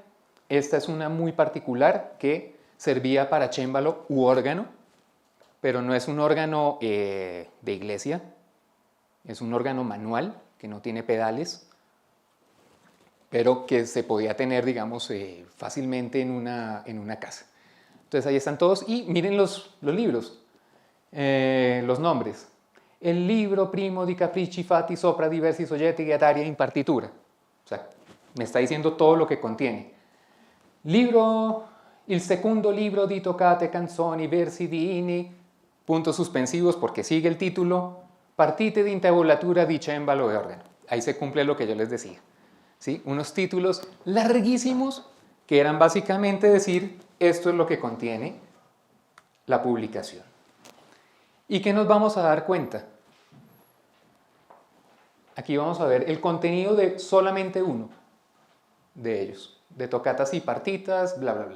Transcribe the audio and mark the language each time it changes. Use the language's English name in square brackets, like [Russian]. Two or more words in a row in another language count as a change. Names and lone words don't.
[Spanish] Esta es una muy particular que servía para cémbalo u órgano, pero no es un órgano de iglesia, Es un órgano manual que no tiene pedales, pero que se podía tener, digamos, fácilmente en una casa. Entonces ahí están todos y miren los libros, los nombres. [Italian] El libro primo di capricci fatti sopra diversi soggetti guiataria in partitura. [Spanish] O sea, me está diciendo todo lo que contiene. [Italian] Il secondo libro di toccate canzoni, versi di inni, [Spanish] puntos suspensivos porque sigue el título, [Italian] partite di intabulatura di cembalo e órgano. [Spanish] Ahí se cumple lo que yo les decía. ¿Sí? Unos títulos larguísimos que eran básicamente decir esto es lo que contiene la publicación. ¿Y qué nos vamos a dar cuenta? Aquí vamos a ver el contenido de solamente uno de ellos, de tocatas y partitas, bla, bla, bla.